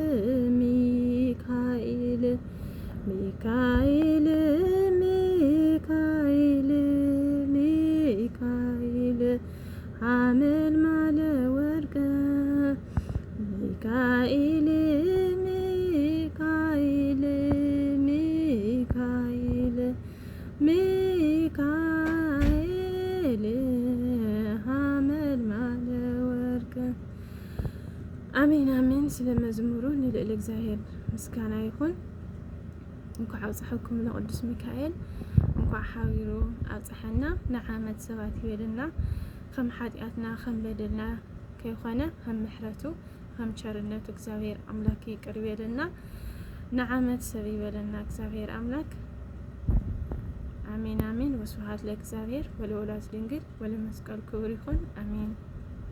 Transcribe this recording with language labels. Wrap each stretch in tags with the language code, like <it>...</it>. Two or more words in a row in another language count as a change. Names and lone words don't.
<gez>ሚካኤል ሚካኤል ሚካኤል ሚካኤል ሐመልማለ ወርቅ ሚካኤል ሚካኤል ሚካኤል ሚካኤል ሐመልማለ ወርቅ። አሜን አሜን።</gez> <am>ስለ መዝሙሩ</am> <ti>ንልዕል</ti> <am>እግዚአብሔር ምስጋና ይሁን።</am> <ti>እንኳዕ አውጽሐኩም ለቅዱስ ሚካኤል እንኳዕ ሓቢሩ አውጽሐና ንዓመት ሰባት ይበልና ከም ሓጢአትና ከም በደልና ከይኾነ ከም ምሕረቱ ከም ቸርነቱ እግዚአብሔር አምላክ ይቅር ይበልና ንዓመት ሰብ ይበለና እግዚአብሔር አምላክ። አሜን አሜን።</ti> <gez>ወስብሐት ለእግዚአብሔር ወለወላዲቱ ድንግል ወለመስቀሉ ክቡር</gez> <ti>ይሁን። አሜን።</ti>